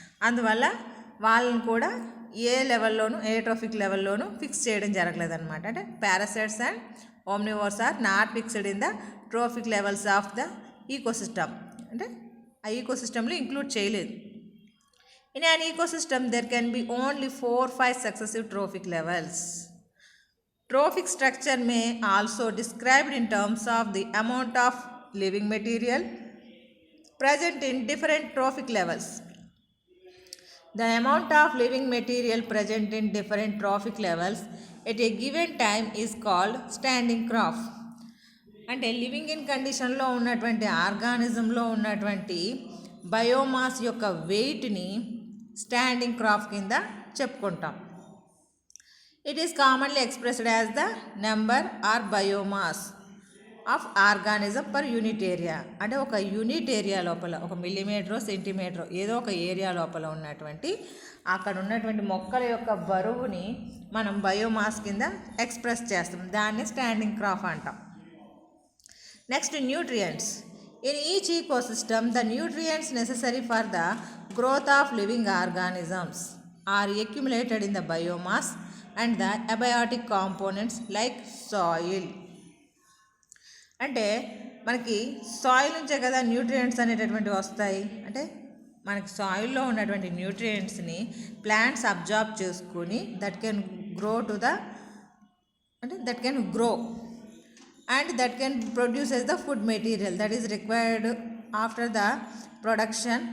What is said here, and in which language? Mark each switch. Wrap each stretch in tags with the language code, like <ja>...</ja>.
<te>అందువల్ల వాళ్ళని కూడా ఏ లెవెల్లోనూ ఏ ట్రోఫిక్ లెవెల్లోనూ ఫిక్స్ చేయడం జరగలేదన్నమాట.</te> <en>అంటే parasites and omnivores are not fixed in the trophic levels of the ecosystem.</en> <te>అంటే ఆ ఈకోసిస్టంలో ఇంక్లూడ్ చేయలేదు.</te> <en>In an ecosystem there can be only 4-5 successive trophic levels. Trophic structure may also described in terms of the amount of living material present in different trophic levels. The amount of living material present in different trophic levels at a given time is called standing crop.</en> <te>అంటే living in కండిషన్లో ఉన్నటువంటి ఆర్గానిజంలో ఉన్నటువంటి biomass యొక్క వెయిట్ని standing crop కింద చెప్పుకుంటాం.</te> <en>It is commonly expressed as the number or biomass of organism per unit area.</en> <te>అంటే ఒక unit area లోపల ఒక మిల్లీమీటరో సెంటీమీటరో ఏదో ఒక ఏరియా లోపల ఉన్నటువంటి అక్కడ ఉన్నటువంటి మొక్కల యొక్క బరువుని మనం బయోమాస్ కింద ఎక్స్ప్రెస్ చేస్తాం. దాన్ని స్టాండింగ్ క్రాప్ అంటాం. Next nutrients.</te> <en>In each ecosystem, the nutrients necessary for the growth of living organisms are accumulated in the biomass and the abiotic components like soil.</en> <te>అంటే మనకి సాయిల్ నుంచే కదా న్యూట్రియంట్స్ అనేటటువంటివి వస్తాయి. అంటే మనకి సాయిల్లో ఉన్నటువంటి న్యూట్రియంట్స్ని ప్లాంట్స్ అబ్జార్బ్ చేసుకుని</te> <en>That can grow to the అంటే that can grow and that can produce as the food material that is required after the production.</en>